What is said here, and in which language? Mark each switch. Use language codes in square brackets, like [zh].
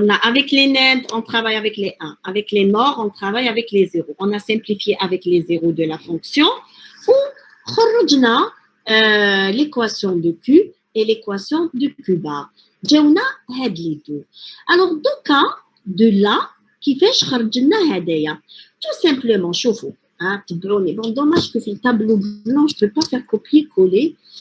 [fr] Avec les NAND, on travaille avec les 1. Avec les NOR, on travaille avec les zéros. On a simplifié avec les zéros de la fonction ou [ar] خرجنا [fr] l'équation de Q et l'équation de Q bar. [ar] جاونا هاد [fr] les deux. [ar] Alors دوكا de là كيفاش خرجنا هدايا. [fr] Tout simplement, [ar] شوفوا. تبعوني. [fr] Bon, dommage que في التابلو blanc, je ne peux pas faire copier-coller.